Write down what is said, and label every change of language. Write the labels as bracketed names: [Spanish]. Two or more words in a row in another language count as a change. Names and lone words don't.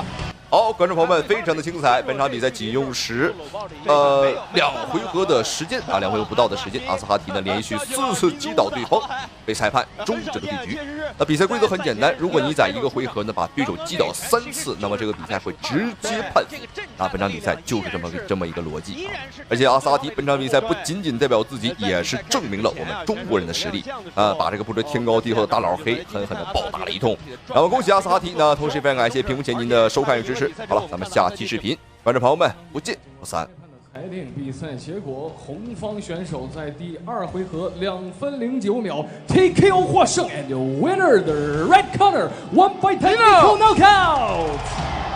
[Chinese] 好，觀眾朋友們，非常的精彩。本場比賽僅用時2回合的時間啊，2回合不到的時間，阿斯哈提呢連續4次擊倒對方，被裁判終止了對局。那比賽規則很簡單，如果你在一個回合呢把對手擊倒3次，那麼這個比賽會直接判負。啊，本場比賽就是這麼一個邏輯啊。而且阿斯哈提本場比賽不僅僅代表自己，也是證明了我們中國人的實力啊，把這個不知天高地厚的大老黑狠狠的暴打了一通。然後恭喜阿斯哈提呢，同時非常感謝屏幕前您的收看與支持。好了，咱們下期視頻，觀眾朋友們不見不散。裁定比賽結果，紅方選手在第2回合2分09秒 TKO 獲勝 ， [English] and winner the red corner 1 by technical knockout。